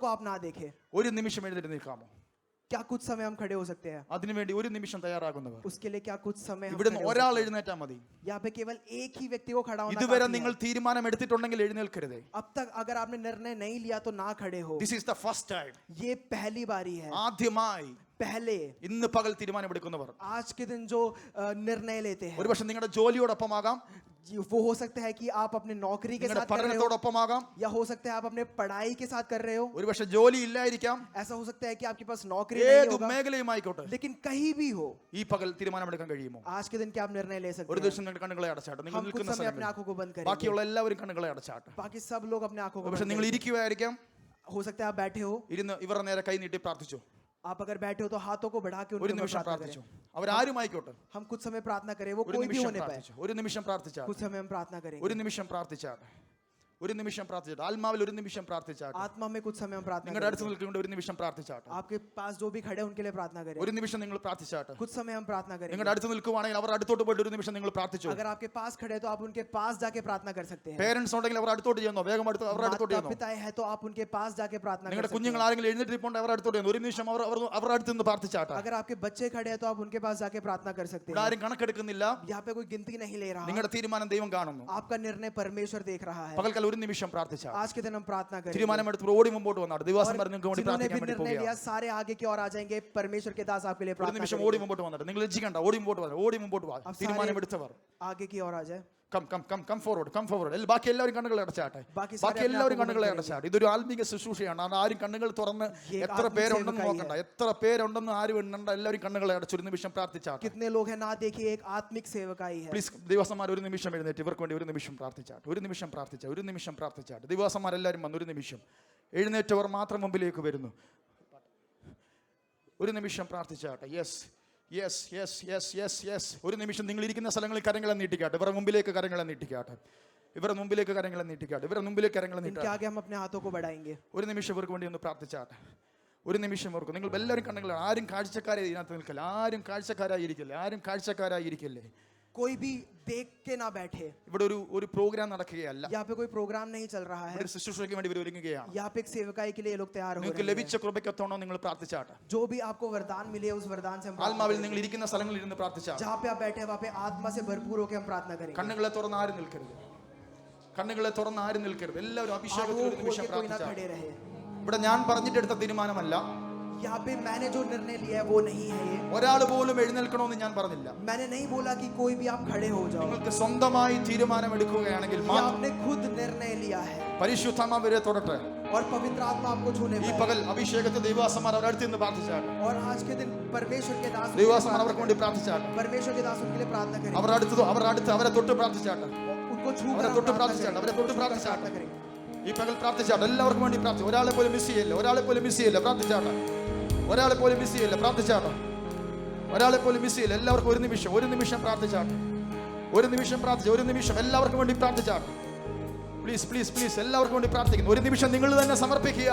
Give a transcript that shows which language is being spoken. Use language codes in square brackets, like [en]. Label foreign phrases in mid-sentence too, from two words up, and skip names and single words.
[hi] को आप ना देखें। [ml] ഒരു നിമിഷം എഴുന്നേറ്റ് നിൽക്കാമോ? [hi] क्या कुछ समय हम खड़े हो सकते हैं? [ml] അതിനുവേണ്ടി ഒരു നിമിഷം തയ്യാറാകുന്നവർ [hi] उसके लिए क्या कुछ समय हम [ml] ഇവിടുന്ന് [hi] खड़े हो [ml] ഒരാൾ [hi] सकते हैं? [ml] എഴുന്നേറ്റാൽ മതി. [hi] यहाँ पे केवल एक ही व्यक्ति को खड़ा होना [ml] ഇതുവരെ [hi] काफी [ml] നിങ്ങൾ [hi] है। [ml] തീരുമാനം എടുത്തിട്ടുണ്ടെങ്കിൽ എഴുന്നേൽക്കരുതേ. [hi] अब तक अगर आपने निर्णय नहीं लिया तो ना खड़े हो। [en] This is the first time. [hi] ये पहली बारी है। [ml] ആദ്യമായി [hi] पहले [ml] ഇന്ന് പകൽ തീരുമാനമെടുക്കുന്നവർ [hi] आज के दिन जो निर्णय लेते हैं, [ml] ഒരുപക്ഷെ നിങ്ങളുടെ ജോലിയോടൊപ്പമാകാം, [hi] वो हो सकता है कि आप अपने नौकरी के [ml] നിങ്ങളുടെ [hi] साथ कर रहे हो, [ml] പഠനത്തോടൊപ്പമാകാം, [hi] या हो सकता है आप अपने पढ़ाई के साथ कर रहे हो। [ml] ഒരുപക്ഷെ ജോലി ഇല്ലായിരിക്കാം, [hi] ऐसा हो सकता है कि आपके पास नौकरी नहीं [ml] ഏത് [hi] होगा, [ml] മേഖലയുമായിക്കോട്ടെ. [hi] लेकिन कहीं भी हो, [ml] ഈ പകൽ തീരുമാനമെടുക്കാൻ കഴിയുമോ? [hi] आज के दिन क्या आप निर्णय ले [ml] ഒരു [hi] सकते हैं? [ml] ദിവസം നിങ്ങളുടെ കണ്ണുകളെ അടച്ചാട്ടെ. നിങ്ങൾ [hi] हम कुछ [ml] നിൽക്കുന്ന [hi] समय अपने [ml] സ്ഥലങ്ങളിൽ [hi] आंखों को बंद करेंगे, [ml] ബാക്കിയുള്ള എല്ലാവരും കണ്ണുകളെ അടച്ചാട്ടെ. [hi] बाकी सब लोग अपने आंखों को [ml] പക്ഷെ [hi] बंद [ml] നിങ്ങൾ [hi] करेंगे। [ml] ഇരിക്കുവായിരിക്കാം, [hi] हो सकता है आप बैठे हो, [ml] ഇരുന്ന് ഇവരുടെ നേരെ കൈ നീട്ടി പ്രാർത്ഥിച്ചു. [hi] आप अगर बैठे हो तो हाथों को बढ़ा के [ml] ഒരു [hi] उनके ऊपर [ml] നിമിഷം [hi] प्रार्थना [ml] പ്രാർത്ഥിച്ചു. [hi] करें। [ml] അവരാരുമായിക്കോട്ടെ, [hi] हम कुछ समय प्रार्थना करें, वो [ml] ഒരു [hi] कोई भी [ml] നിമിഷം [hi] होने पाए, [ml] പ്രാർത്ഥിച്ചു. ഒരു നിമിഷം പ്രാർത്ഥിച്ചാട്ടെ. [hi] कुछ समय हम प्रार्थना करेंगे। [ml] ഒരു നിമിഷം പ്രാർത്ഥിച്ചാട്ടെ. ഒരു നിമിഷം പ്രാർത്ഥിച്ചാട്ടെ. ആത്മാവിൽ ഒരു നിമിഷം പ്രാർത്ഥിച്ചാട്ടെ. [hi] आत्मा में कुछ समय हम प्रार्थना [ml] നിങ്ങളുടെ അടുത്ത് [hi] करेंगे। [ml] നിൽക്കുന്നുണ്ട്, ഒരു നിമിഷം പ്രാർത്ഥിച്ചാട്ടെ. [hi] आपके पास जो भी खड़े हैं उनके लिए प्रार्थना करें। [ml] ഒരു നിമിഷം നിങ്ങൾ പ്രാർത്ഥിച്ചാട്ടെ. [hi] कुछ समय हम प्रार्थना करेंगे। [ml] നിങ്ങളുടെ അടുത്ത് നിൽക്കുവാണെങ്കിൽ അവർ അടുത്തോട്ട് പോയിട്ട് ഒരു നിമിഷം നിങ്ങൾ പ്രാർത്ഥിച്ചു. [hi] अगर आपके पास खड़े हैं तो आप उनके पास जाके प्रार्थना कर सकते हैं। [ml] പേരൻസ് ഉണ്ടെങ്കിൽ അവർ അടുത്തോട്ട് ചെയ്യുന്നു, വേഗം അടുത്ത് അവർ അടുത്തോട്ട് [hi] माता [ml] ചെയ്യുന്നു. [hi] पिता है तो आप उनके पास जाके प्रार्थना कर [ml] നിങ്ങളുടെ [hi] सकते [ml] കുഞ്ഞുങ്ങൾ [hi] हैं। [ml] ആരെങ്കിലും എഴുന്നേറ്റിരിപ്പുണ്ട്, അവർ അടുത്തോട്ട് ചെയ്യുന്നു. ഒരു നിമിഷം അവർ അടുത്ത് നിന്ന് പ്രാർത്ഥിച്ചാട്ടെ. [hi] अगर आपके बच्चे खड़े हैं तो आप उनके पास जाके प्रार्थना कर सकते [ml] ഇവിടെ [hi] हैं। [ml] ആരും കണക്കെടുക്കുന്നില്ല. [hi] यहाँ पे कोई गिनती नहीं ले रहा, [ml] നിങ്ങളുടെ തീരുമാനം ദൈവം കാണുന്നു. [hi] आपका निर्णय परमेश्वर देख रहा है। [ml] പകൽക്കാല ഒരു നിമിഷം പ്രാർത്ഥിച്ചാൽ [hi] आज के दिन हम प्रार्थना करेंगे। [ml] തീരുമാനമെടുത്ത് ഓടി മുമ്പോട്ട് വന്നാണ്. ദിവസം [hi] और [ml] പറഞ്ഞ് നിങ്ങൾക്ക് വേണ്ടി [hi] जिन्होंने भी [ml] പ്രാർത്ഥിക്കാൻ വേണ്ടി [hi] निर्णय लिया [ml] പോവുകയാണ്. [hi] सारे आगे की ओर आ जाएंगे, परमेश्वर के दास आपके लिए [ml] ഒരു [hi] प्रार्थना [ml] നിമിഷം ഓടി [hi] करेंगे। [ml] മുമ്പോട്ട് വന്നിട്ട് നിങ്ങൾ ലജ്ജിക്കണ്ട. ഓടി മുമ്പോട്ട് വന്നു, ഓടി മുമ്പോട്ട് വാ. [hi] अब [ml] തീരുമാനമെടുത്തവർ [hi] सारे आगे की ओर आ जाए। [en] come forward. [ml] ബാക്കി എല്ലാവരും കണ്ണുകളെ അടച്ചാട്ടെ. ബാക്കി ബാക്കി [hi] സാരെ [ml] എല്ലാവരും [hi] अपने [ml] കണ്ണുകളെ [hi] आप को [ml] അടച്ചാട്ടെ. ഇതൊരു ആത്മീക ശുശ്രൂഷയാണ്. അത് ആരും കണ്ണുകൾ തുറന്ന് [hi] ये एक [ml] എത്ര [hi] आत्मिक [ml] പേരുണ്ടെന്ന് [hi] सेवकाई [ml] നോക്കണ്ട, എത്ര പേരുണ്ടെന്ന് ആരും എണ്ണണ്ട. എല്ലാവരും കണ്ണുകളെ അടച്ചു ഒരു നിമിഷം പ്രാർത്ഥിച്ചാട്ടെ. [hi] कितने लोग हैं ना देखिए, एक आत्मिक सेवकाई है। [ml] പ്ലീസ് ദിവസന്മാർ ഒരു നിമിഷം എഴുന്നേറ്റ് ഇവർക്ക് വേണ്ടി ഒരു നിമിഷം പ്രാർത്ഥിച്ചാട്ടെ. ഒരു നിമിഷം പ്രാർത്ഥിച്ചാട്ടെ. ദിവസന്മാരെല്ലാവരും വന്ന് ഒരു നിമിഷം എഴുന്നേറ്റവർ മാത്രം മുമ്പിലേക്ക് വരുന്നു. ഒരു നിമിഷം പ്രാർത്ഥിച്ചാട്ടെ. യെസ്. ഒരു നിമിഷം നിങ്ങൾ ഇരിക്കുന്ന സ്ഥലങ്ങളിൽ കരങ്ങളെ നീട്ടിക്കാട്ടെ. ഇവരുടെ മുമ്പിലേക്ക് കരങ്ങളെ നീട്ടിക്കാട്ടെ. ഇവരുടെ മുമ്പിലേക്ക് കരങ്ങളെ [hi] इनके आगे हम अपने हाथों को बढ़ाएंगे। [ml] ഒരു നിമിഷം ഇവർക്ക് വേണ്ടി ഒന്ന് പ്രാർത്ഥിച്ചാട്ടെ. ഒരു നിമിഷം ഓർക്കും. നിങ്ങൾ എല്ലാവരും കണ്ണുകളാണ്. ആരും കാഴ്ചക്കാരായി ഇതിനകത്ത് നിൽക്കില്ല. ആരും കാഴ്ചക്കാരായിരിക്കില്ലേ. [hi] कोई भी देख के ना बैठे। [ml] ഇവിടെ ഒരു പ്രോഗ്രാം നടക്കുകയല്ല. [hi] यहाँ पे कोई प्रोग्राम नहीं चल रहा है। [ml] ഇവിടെ ശുശ്രൂഷയ്ക്ക് വേണ്ടി ഇവർ ഒരുങ്ങുകയാണ്. [hi] यहाँ पे एक सेवकाई के लिए ये लोग तैयार हो [ml] നിങ്ങൾക്ക് [hi] रहे हैं। [ml] ലഭിച്ച കൃപയ്ക്കൊത്തവണ്ണം നിങ്ങൾ പ്രാർത്ഥിച്ചാട്ടെ. [hi] जो भी आपको वरदान मिले उस वरदान से हम [ml] ആത്മാവിൽ നിങ്ങൾ ഇരിക്കുന്ന സ്ഥലങ്ങളിൽ ഇരുന്ന് പ്രാർത്ഥിച്ചാട്ടെ. [hi] जहाँ पे आप बैठे हैं वहाँ पे आत्मा से भरपूर होकर हम प्रार्थना करेंगे। [ml] കണ്ണുകളെ തുറന്ന് ആരും നിൽക്കരുത്. എല്ലാവരും അഭിഷേകത്തിൽ ഒരു നിമിഷം [hi] कोई ना [ml] പ്രാർത്ഥിച്ചാട്ടെ. [hi] खड़े रहे। [ml] ഇവിടെ ഞാൻ പറഞ്ഞിട്ടെടുത്ത തീരുമാനമല്ല. [hi] यहाँ पे मैंने जो निर्णय लिया है वो नहीं है ये। [ml] ഒരാൾ പോലും എഴുന്നേൽക്കണമെന്ന് ഞാൻ പറഞ്ഞില്ല. [hi] मैंने नहीं बोला कि कोई भी आप खड़े हो जाओ। [ml] നിങ്ങൾക്ക് സ്വന്തമായി തീരുമാനം എടുക്കുകയാണെങ്കിൽ [hi] ये आपने खुद निर्णय लिया है [ml] പരിശുദ്ധാത്മാവ് അവരെ തൊടട്ടെ. [hi] और पवित्र आत्मा आपको छूने [ml] ഈ [hi] पाए। [ml] പകൽ അഭിഷേകത്തെ ദൈവദാസന്മാർ അവരുടെ അടുത്ത് നിന്ന് പ്രാർത്ഥിച്ചാട്ടെ. [hi] और आज के दिन परमेश्वर के दास [ml] ദൈവദാസന്മാർ അവർക്ക് വേണ്ടി പ്രാർത്ഥിച്ചാട്ടെ. [hi] परमेश्वर के दास उनके लिए प्रार्थना करें। [ml] അവരുടെ അടുത്ത് അവരെ തൊട്ട് പ്രാർത്ഥിച്ചാട്ടെ. [hi] उनको छू [ml] അവരെ തൊട്ട് പ്രാർത്ഥിച്ചാട്ടെ. [hi] प्रार्थना करें। [ml] ഈ പകൽ പ്രാർത്ഥിച്ചാട്ടെ. എല്ലാവർക്കും വേണ്ടി പ്രാർത്ഥിച്ചു. ഒരാളെ പോലും മിസ് ചെയ്യില്ല. പ്രാർത്ഥിച്ചാട്ടെ. എല്ലാവർക്കും ഒരു നിമിഷം പ്രാർത്ഥിച്ചാട്ടെ. എല്ലാവർക്കും വേണ്ടി പ്രാർത്ഥിച്ചാട്ടെ. പ്ലീസ് എല്ലാവർക്കും വേണ്ടി പ്രാർത്ഥിക്കുന്നു. ഒരു നിമിഷം നിങ്ങൾ തന്നെ സമർപ്പിക്കുക.